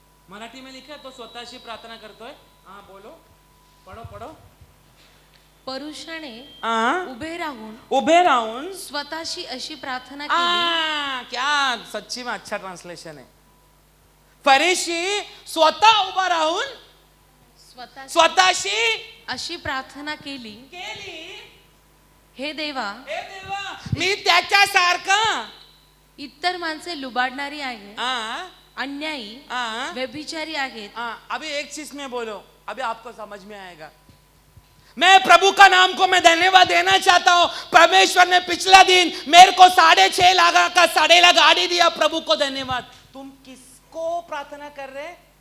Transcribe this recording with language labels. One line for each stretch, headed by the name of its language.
Hindi: मराठी में लिखा है तो
Marathi: स्वतःशी प्रार्थना करतोय।
Hindi: बोलो, पढ़ो।
Marathi: परुषाने उभे राहून स्वतःशी अशी प्रार्थना केली।
Hindi: क्या सच्ची में अच्छा ट्रांसलेशन है।
Marathi: फरीसी स्वतः उभा राहून स्वतःशी अशी प्रार्थना केली, हे देवा, मी त्याच्यासारखा। इतर माणसे लुबाडणारी आहेत, अन्यायी, व्यभिचारी आहेत।
Hindi: अभी एक चीज में बोलो, अभी आपको समझ में आएगा। मैं प्रभु का नाम को मैं धन्यवाद देना चाहता हूं। परमेश्वर ने पिछला दिन मेरे को 6.5 लाख का सड़ेला गाड़ी दिया, प्रभु को धन्यवाद। तुम किसको प्रार्थना कर रहे?